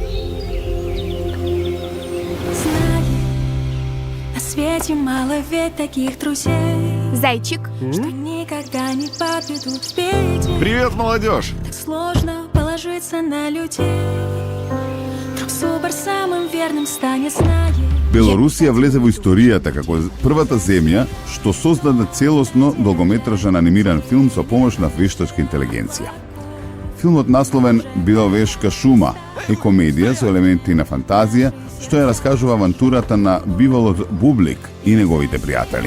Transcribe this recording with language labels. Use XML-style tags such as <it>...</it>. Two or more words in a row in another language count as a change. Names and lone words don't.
<ru>Знаю, на свете мало ведь таких друзей, Зайчик, что никогда не подведут в беде. Привет, молодежь! Так сложно положиться на людей. Вдруг Зубр самым верным станет, знает.</ru> <mk>Белорусија влезе во историјата како првата земја што создаде целосно долгометражен анимиран филм со помош на вештачка интелигенција. Филмот насловен Беловешка шума е комедија со елементи на фантазија што ја раскажува авантурата на биволот Бублик и неговите пријатели.</mk>